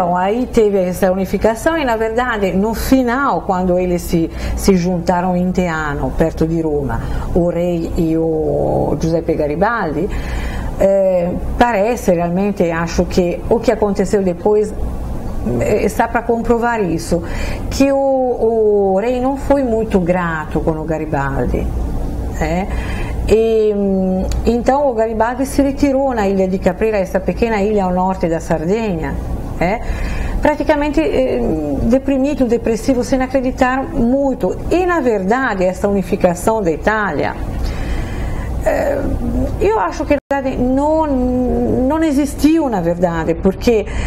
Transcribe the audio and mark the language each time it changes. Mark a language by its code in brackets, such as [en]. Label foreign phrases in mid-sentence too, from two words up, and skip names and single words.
[pt] Então, aí teve essa unificação e, na verdade, no final, quando eles se juntaram em Teano, perto di Roma, o rei e o Giuseppe Garibaldi, parece realmente, acho que o que aconteceu depois está para comprovar isso, que o rei não foi muito grato com o Garibaldi, E, então o Garibaldi [it] si ritirò [pt] na ilha di Caprera, essa pequena ilha ao norte da Sardegna, praticamente deprimido, depressivo, sem acreditar muito. E na verdade essa unificação da Itália, eu acho que na verdade não existiu, na verdade, porque